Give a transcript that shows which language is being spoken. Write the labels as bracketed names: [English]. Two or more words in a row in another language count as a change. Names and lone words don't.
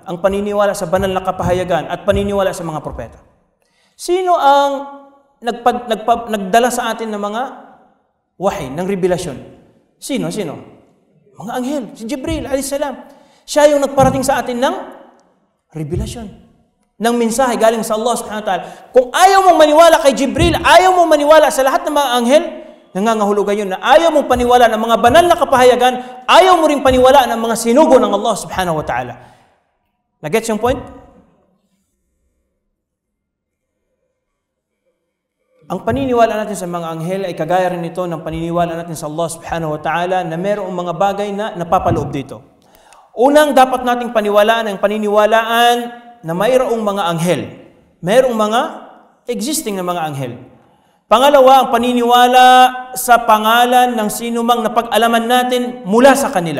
[Filipino] Ang paniniwala sa banal na kapahayagan at paniniwala sa mga propeta. Sino ang nagdala sa atin ng mga wahi, ng revelasyon? Sino? Mga anghel, si Jibril [Arabic] عليه السلام. [Filipino] Siya yung nagparating sa atin ng revelasyon, ng mensahe galing sa Allah [Arabic] سبحانه وتعالى. [Filipino] Kung ayaw mong maniwala kay Jibril, ayaw mong maniwala sa lahat ng mga anghel, nangangahulugan yun na ayaw mong paniwala ng mga banal na kapahayagan, ayaw mo rin paniwala ng mga sinugo ng Allah [Arabic] سبحانه وتعالى. [Filipino] Nagets yung point? Ang paniniwala natin sa mga anghel ay kagaya rin ito ng paniniwala natin sa Allah [Arabic] سبحانه وتعالى [Filipino] na mayroong mga bagay na napapaloob dito. Unang dapat nating paniwalaan ang paniniwalaan na mayroong mga anghel. Mayroong mga existing na mga anghel. Pangalawa, ang paniniwala sa pangalan ng sinumang napag-alaman natin mula sa kanila.